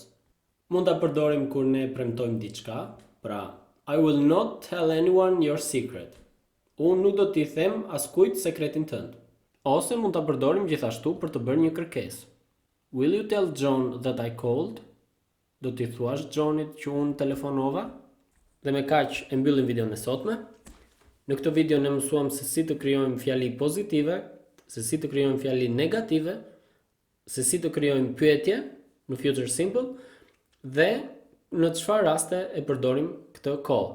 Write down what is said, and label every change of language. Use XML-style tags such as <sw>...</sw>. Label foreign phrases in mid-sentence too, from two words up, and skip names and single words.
<sq>Mund ta përdorim kur ne premtojmë diçka, pra</sq> <en>I will not tell anyone your secret.</en> <sq>Unë nuk do t'i them askujt sekretin tënd. Ose mund ta përdorim gjithashtu për të bërë një kërkesë.</sq> <en>Will you tell John that I called?</en> <sq>Do t'i thuash Johnit që unë telefonova? Dhe me kaq e mbyllim videon e sotme. Në këtë video ne mësuam se si të krijojmë fjali pozitive, se si të krijojmë fjali negative, se si të krijojmë pyetje në</sq> <en>future simple</en> <sq>dhe në çfarë raste e përdorim këtë kohë.</sq>